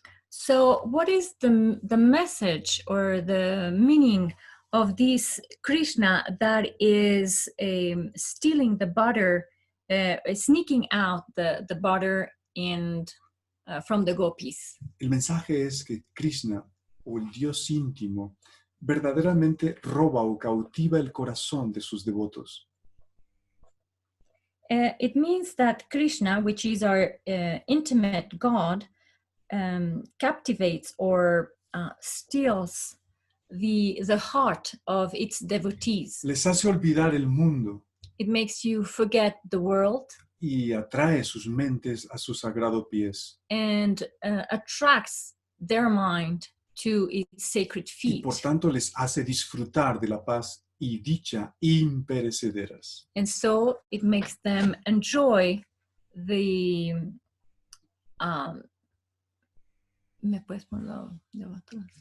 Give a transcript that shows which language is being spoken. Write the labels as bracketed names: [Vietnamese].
[English] So what is the message or the meaning of this Krishna that is stealing the butter, sneaking out the butter and from the gopis? [Spanish] El mensaje es que Krishna, o el Dios íntimo, verdaderamente roba o cautiva el corazón de sus devotos. [English] It means that Krishna, which is our intimate God, captivates or steals the heart of its devotees. [Spanish] Les hace olvidar el mundo [English] It makes you forget the world [Spanish] y atrae sus mentes a sus sagrados pies. [English] and attracts their mind to its sacred [Spanish] Y [English] feet. [Spanish] por tanto les hace disfrutar de la paz y dicha imperecederas. [English] And so it makes them enjoy the [Spanish] ¿me puedes ponerlo de otro?